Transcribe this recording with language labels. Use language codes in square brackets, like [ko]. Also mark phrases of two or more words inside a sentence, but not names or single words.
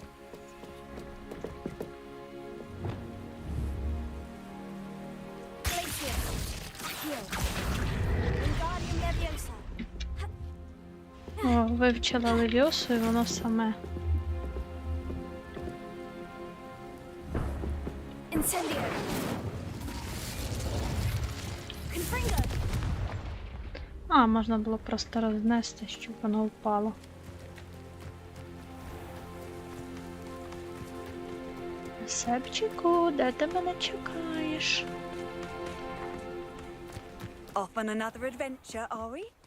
[uk] О, вивчила Левіосу і воно саме. Incendio. Confringo. А, можна було просто рознести, щоб воно впало. Себчику, де ти мене чекаєш? [en] Off on another adventure, are we?